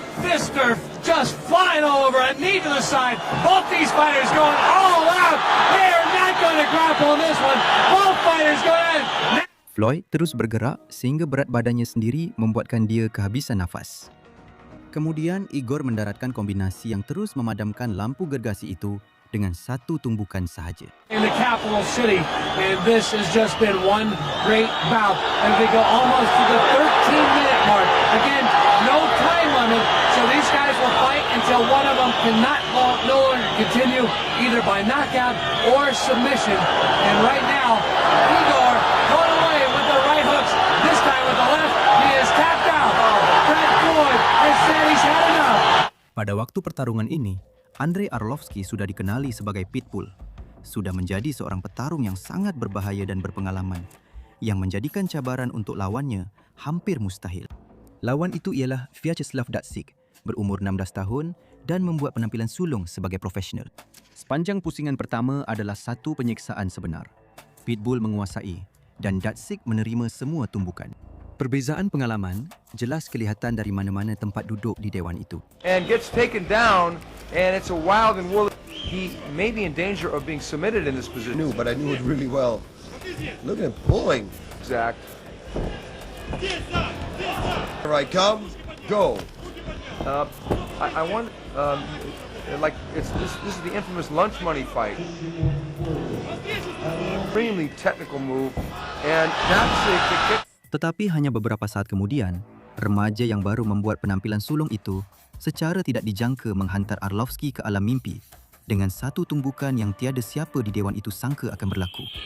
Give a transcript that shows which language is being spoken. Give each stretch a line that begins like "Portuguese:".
English: Fister just flying all over, a knee to the side. Both these fighters going all out. They are not going to grapple in this one. Both fighters going in.
Malay: Floyd terus bergerak sehingga berat badannya sendiri membuatkan dia kehabisan nafas. Kemudian Igor mendaratkan kombinasi yang terus memadamkan lampu gergasi itu dengan satu tumbukan sahaja.
English: In the capital city, and this has just been one great bout. And they go almost to the 13-minute mark. Again, no time limit, so these guys will fight until one of them cannot no longer continue, either by knockout or submission. And right now, Igor going away with the right hooks. This time with the left, he is tapped out. Brad Floyd has said he's had enough.
Malay: Pada waktu pertarungan ini, Andrei Arlovski sudah dikenali sebagai Pitbull. Sudah menjadi seorang petarung yang sangat berbahaya dan berpengalaman, yang menjadikan cabaran untuk lawannya hampir mustahil. Lawan itu ialah Vyacheslav Datsik, berumur 16 tahun dan membuat penampilan sulung sebagai profesional. Sepanjang pusingan pertama adalah satu penyiksaan sebenar. Pitbull menguasai dan Datsik menerima semua tumbukan. Perbezaan pengalaman jelas kelihatan dari mana-mana tempat duduk di dewan itu.
English: And gets taken down, and it's a wild and woolly. He may be in danger of being submitted in this position. But I knew it really well. Look at him pulling. Exact. Here I come. Go. I want, like, this is the infamous lunch money fight. Extremely technical move, and that's it.
Malay: Tetapi hanya beberapa saat kemudian, remaja yang baru membuat penampilan sulung itu secara tidak dijangka menghantar Arlovski ke alam mimpi dengan satu tumbukan yang tiada siapa di dewan itu sangka akan berlaku.